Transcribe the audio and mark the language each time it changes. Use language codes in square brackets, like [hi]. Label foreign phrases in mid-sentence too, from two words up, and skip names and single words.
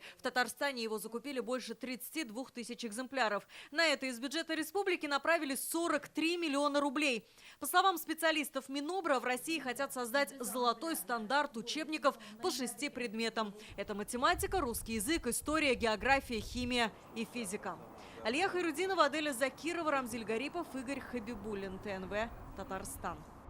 [ru] В Татарстане его закупили больше 32 тысяч экземпляров. На это из бюджета республики направили 43 миллиона рублей. По словам специалистов Минобра, в России хотят создать золотой стандарт учебников по 6 предметам. Это математика, русский язык, история, география, химия и физика. Алия Хайрудинова, Аделя Закирова, Рамзиль Гарипов, Игорь Хабибуллин, ТНВ, Татарстан.